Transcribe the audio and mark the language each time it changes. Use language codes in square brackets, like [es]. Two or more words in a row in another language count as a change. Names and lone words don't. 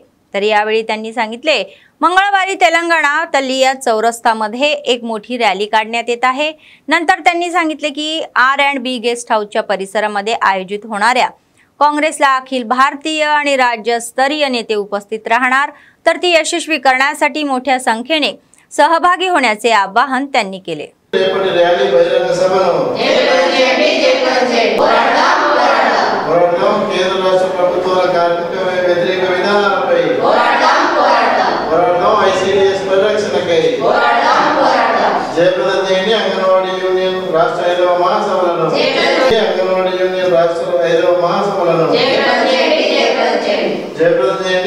[mr] तर यावेळी त्यांनी सांगितले मंगळवारी तेलंगणा तल्लिया चौरस्तामध्ये एक मोठी रॅली काढण्यात येत आहे। नंतर त्यांनी सांगितले की R&B गेस्ट हाऊसच्या परिसरामध्ये आयोजित होणाऱ्या काँग्रेसला अखिल भारतीय आणि राज्यस्तरीय नेते उपस्थित राहणार, तर ती यशस्वी करण्यासाठी मोठ्या संख्येने सहभागी होण्याचे आवाहन त्यांनी केले। [te] జయప్రదం చేయండి అంగన్వాడీ యూనియన్ రాష్ట్ర 5వ మహాసభలను అంగన్వాడీ యూనియన్ రాష్ట్ర 5వ మహాసభలను జయప్రదం చేయండి।